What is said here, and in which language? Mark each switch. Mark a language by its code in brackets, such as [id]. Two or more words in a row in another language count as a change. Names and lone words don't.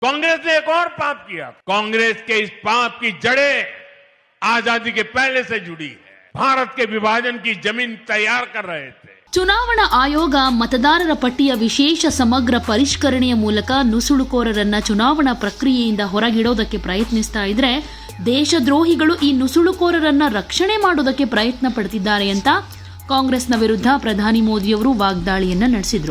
[hi] कांग्रेस ने एक और पाप किया। कांग्रेस के इस पाप की जड़ें आजादी के पहले से जुड़ी है। भारत के विभाजन की जमीन तैयार कर रहे थे। [kn] ಚುನಾವಣಾ ಆಯೋಗ ಮತದಾರರ ಪಟ್ಟಿಯ ವಿಶೇಷ ಸಮಗ್ರ ಪರಿಷ್ಕರಣೆಯ ಮೂಲಕ ನುಸುಳುಕೋರರನ್ನ ಚುನಾವಣಾ ಪ್ರಕ್ರಿಯೆಯಿಂದ ಹೊರಗಿಡೋದಕ್ಕೆ ಪ್ರಯತ್ನಿಸ್ತಾ ಇದ್ರೆ ದೇಶದ್ರೋಹಿಗಳು ಈ ನುಸುಳುಕೋರರನ್ನ ರಕ್ಷಣೆ ಮಾಡೋದಕ್ಕೆ ಪ್ರಯತ್ನ ಪಡ್ತಿದ್ದಾರೆ ಅಂತ ಕಾಂಗ್ರೆಸ್ನ ವಿರುದ್ಧ ಪ್ರಧಾನಿ ಮೋದಿಯವರು ವಾಗ್ದಾಳಿಯನ್ನ ನಡೆಸಿದ್ರು.